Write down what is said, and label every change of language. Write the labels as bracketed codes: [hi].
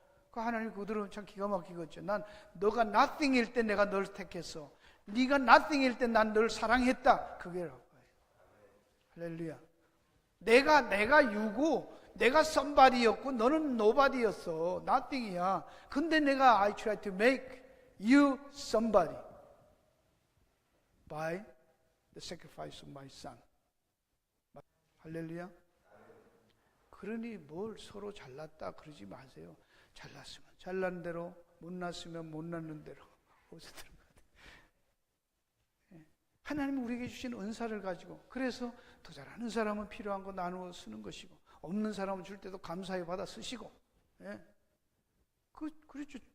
[ko] 그 하나님 그대로 참 기가 막히겠죠. 난 너가 nothing일 때 내가 널 택했어. 네가 nothing일 때 난 널 사랑했다. 그게라고. 할렐루야. 내가 유고 내가 somebody였고 너는 nobody였어. nothing이야. 근데 내가 [en] I try to make you somebody by the sacrifice of my son. [ko] 할렐루야. 그러니 뭘 서로 잘났다 그러지 마세요. 잘났으면 잘난 대로, 못났으면 못났는 대로. 어디서 들은 것 같아요. 하나님은 우리에게 주신 은사를 가지고, 그래서 더 잘하는 사람은 필요한 거 나누어 쓰는 것이고, 없는 사람은 줄 때도 감사히 받아 쓰시고, 그렇죠.